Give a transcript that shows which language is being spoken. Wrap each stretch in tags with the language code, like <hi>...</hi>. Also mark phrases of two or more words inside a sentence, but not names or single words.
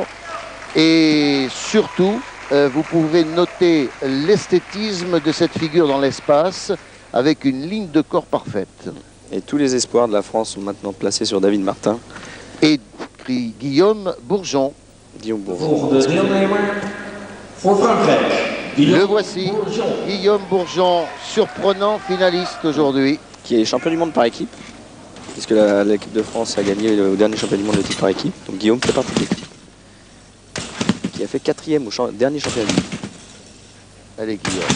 <fr>Et surtout, vous pouvez noter l'esthétisme de cette figure dans l'espace avec une ligne de corps parfaite. Et tous les espoirs de la France sont maintenant placés sur David Martin. Et Guillaume Bourgeon. Guillaume Bourgeon.</fr> <nl>Volgende deelnemer voor Frankrijk.</nl> <fr>Le voici, Guillaume Bourgeon, surprenant finaliste aujourd'hui. Qui est champion du monde par équipe, puisque l'équipe de France a gagné au dernier championnat du monde de titre par équipe. Donc Guillaume fait partie de l'équipe. Qui a fait 4e au dernier championnat du monde. Allez Guillaume.</fr>